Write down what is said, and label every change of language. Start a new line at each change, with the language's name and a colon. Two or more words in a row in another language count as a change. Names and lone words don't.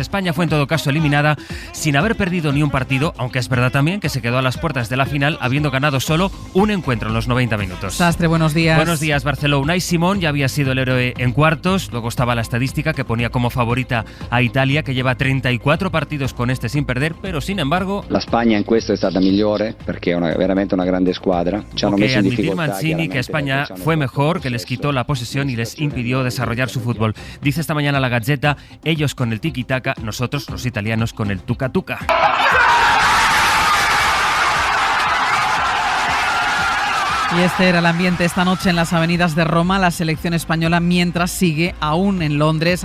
Spanish: España fue en todo caso eliminada sin haber perdido ni un partido, aunque es verdad también que se quedó a las puertas de la final habiendo ganado solo un encuentro en los 90 minutos. Sastre, buenos días. Buenos días, Barceló. Unai Simón ya había sido el héroe en cuartos, luego estaba la estadística que ponía como favorita a Italia, que lleva 34 partidos con este sin perder, pero sin embargo...
Italian: La Spagna in questo è stata migliore perché è veramente una grande squadra.
Spanish: Que admitir Mancini que España fue mejor, que les quitó la posesión y les impidió desarrollar su fútbol. Dice esta mañana la Gazzetta, ellos con el tiki-taka, nosotros, los italianos, con el tuca-tuca. Y este era el ambiente esta noche en las avenidas de Roma, la selección española, mientras sigue aún en Londres.